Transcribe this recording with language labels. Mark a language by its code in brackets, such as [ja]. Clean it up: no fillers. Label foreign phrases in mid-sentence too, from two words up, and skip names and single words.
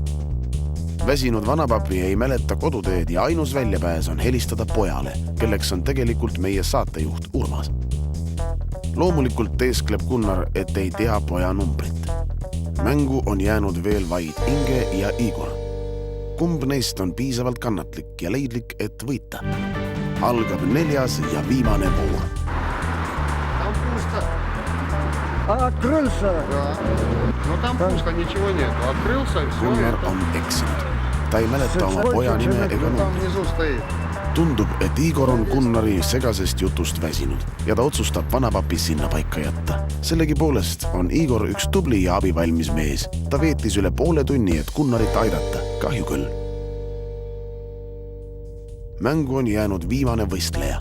[et] Väsinud vanapapi ei mäleta koduteed ja ainus väljapääs on helistada pojale, kelleks on tegelikult meie saatejuht Urmas. Loomulikult teeskleb Gunnar, et ei tea poja numbrit. Mängu on jäänud veel vaid Inge ja Igor. Kumb neist on piisavalt kannatlik ja leidlik, et võita? Algab 4. ja viimane voor. [ru] Там пусто. Открылся. Да. Но там пусто, ничего нет. Открылся и все. [et] Gunnar on eksinud. Ta ei mäleta oma poja nime ega [ru] Там [et] numbrit. [ru] внизу стоит. [et] Tundub, et Igor on Gunnari segasest jutust väsinud ja ta otsustab vanapapi sinna paika jätta. Sellegi poolest on Igor üks tubli ja abivalmis mees. Ta veetis üle poole tunni, et Gunnarit aidata. Kahju küll. Mängu on jäänud viimane võistleja.